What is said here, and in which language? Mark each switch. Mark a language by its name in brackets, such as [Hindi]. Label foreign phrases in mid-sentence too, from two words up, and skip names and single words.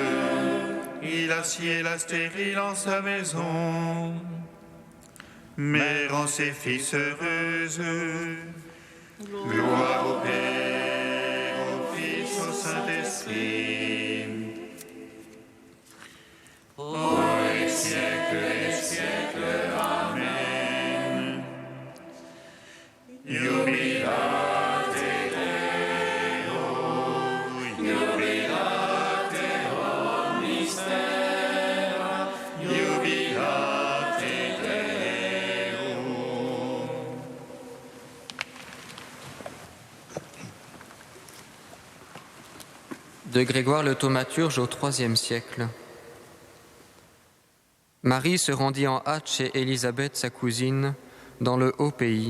[French] il assied la stérile en sa maison, mais rend ses fils heureuses. Gloire au Père, au Fils, au Saint-Esprit. Pour les siècles des siècles. Amen. [Latin] Jubilate Deo, jubilate omnis terra, jubilate Deo. [French] De Grégoire le Thaumaturge au IIIe siècle. Marie se rendit en hâte chez Élisabeth, sa cousine, dans le haut pays.